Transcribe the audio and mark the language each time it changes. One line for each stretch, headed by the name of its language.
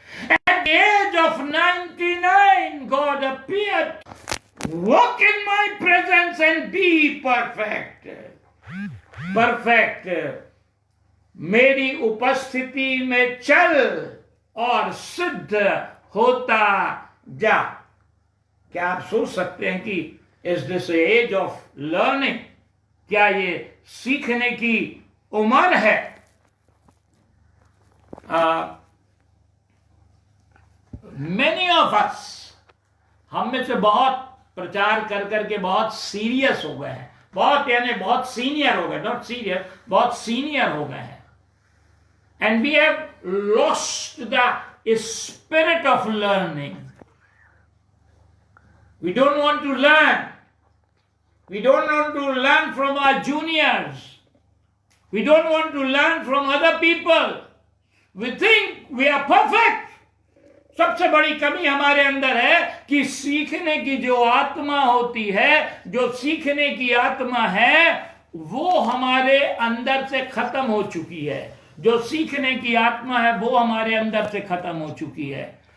English: At the age of 99, God appeared, walk in my presence and be perfect. Perfect.
Hindi: मेरी उपस्थिति में चल और सिद्ध होता जा। क्या आप सोच सकते हैं कि
English: Is this age of learning?
Hindi: क्या ये सीखने की उम्र है?
English: many of us,
Hindi: हम में से बहुत प्रचार कर करके बहुत सीरियस हो गए हैं, बहुत यानी बहुत सीनियर हो गए,
English: not serious,
Hindi: बहुत सीनियर हो गए हैं।
English: And we have lost the spirit of learning. We don't want to learn. We don't want to learn from our juniors. We don't want to learn from other people. We think we are perfect.
Hindi: सबसे बड़ी कमी हमारे अंदर है कि सीखने की जो आत्मा होती है, जो सीखने की आत्मा है, वो हमारे अंदर से खत्म हो चुकी है। जो सीखने की आत्मा है वो हमारे अंदर से खत्म हो चुकी है।